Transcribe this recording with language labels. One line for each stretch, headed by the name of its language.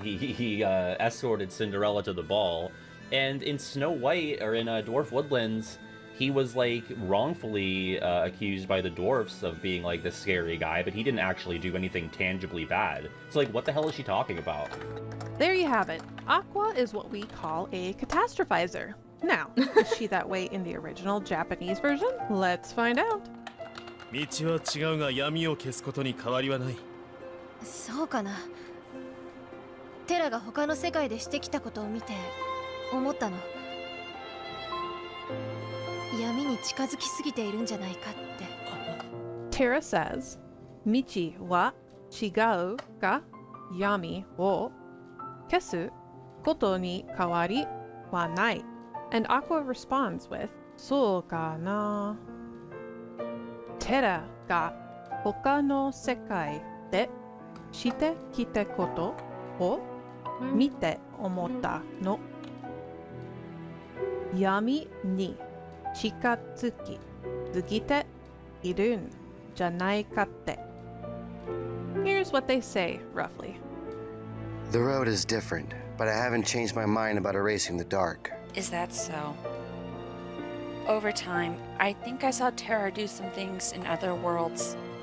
English: He escorted Cinderella to the ball. And in Snow White, or in Dwarf Woodlands, he was, like, wrongfully accused by the dwarfs of being, like, this scary guy, but he didn't actually do anything tangibly bad. So, like, what the hell is she talking about? There you have it. Aqua is what we call a catastrophizer. Now, is she that way in the original Japanese version? Let's find out.
Japanese: 道は違うが闇を消すことに変わりはない。そうかな。テラが他の世界でしてきたことを見て思ったの。闇に近づきすぎているんじゃないかって。
English: Terra says,
Japanese: 道は違うが闇を消すことに変わりはない.
English: And Aqua responds with,
Japanese: そうかな。テラが他の世界でしてきたことを見て思ったの。闇に近づきすぎているんじゃないかって。
English: Here's what they say, roughly. The road is different, but I haven't changed my mind about erasing the dark. Is that so? Over time, I think I saw Terra do some things in other worlds.